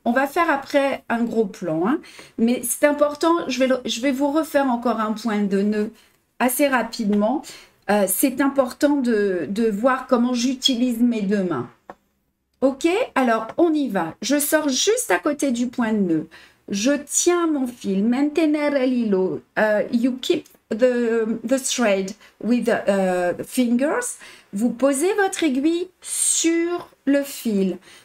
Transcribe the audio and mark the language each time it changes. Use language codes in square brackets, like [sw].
[fr] On va faire après un gros plan, hein, mais c'est important, je vais vous refaire encore un point de nœud assez rapidement. C'est important de voir comment j'utilise mes deux mains. Ok, alors on y va. Je sors juste à côté du point de nœud. Je tiens mon fil. [es] Mantener el hilo. [en] You keep the thread with the fingers. [fr] Vous posez votre aiguille sur le fil.